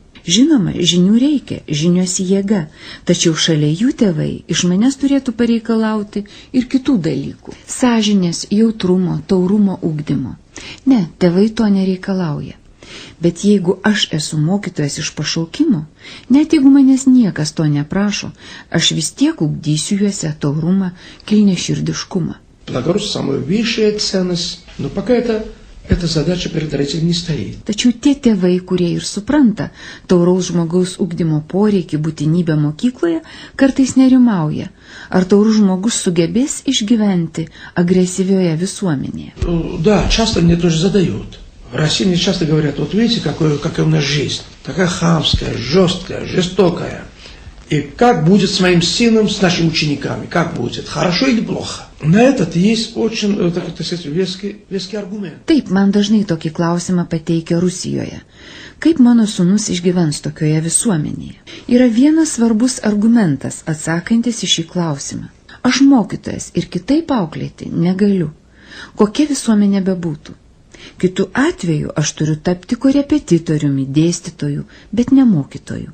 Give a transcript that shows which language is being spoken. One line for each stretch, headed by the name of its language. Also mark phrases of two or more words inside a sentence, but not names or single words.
Lithuanian: Žinoma, žinių reikia, žinios jėga, tačiau šalia jų tėvai iš manęs turėtų pareikalauti ir kitų dalykų. Sąžinės, jautrumo, taurumo ugdymo. Ne, tėvai to nereikalauja. Bet jeigu aš esu mokytojas iš pašaukimo, net jeigu manęs niekas to neprašo, aš vis tiek ugdysiu juose taurumą, kilniaširdiškumą.
Russian: Благородство самая высшая ценность, но пока эта задача перед родителями не стоит.
Lithuanian: Tačiau tie tėvai, kurie ir supranta tauraus žmogaus ugdymo poreikį, būtinybę mokykloje, kartais nerimauja, ar taurus žmogus sugebės išgyventi agresyvioje visuomenėje.
Russian: Да, часто мне тоже задают. В России мне часто говорят, вот видите, какая у нас жизнь, такая хамская, жесткая, жестокая. И как будет с моим сыном, с нашими учениками, как будет, хорошо или плохо? На этот есть очень, так сказать, веский аргумент.
Lithuanian: Taip, man dažnai tokį klausimą pateikia Rusijoje. Kaip mano sūnus išgyvens tokioje visuomenėje? Yra vienas svarbus argumentas atsakantis į šį klausimą. Aš mokytojas ir kitaip auklėti negaliu. Kokia visuomenė bebūtų? Kitu atveju aš turiu tapti korepetitoriumi, dėstytoju, bet ne mokytoju.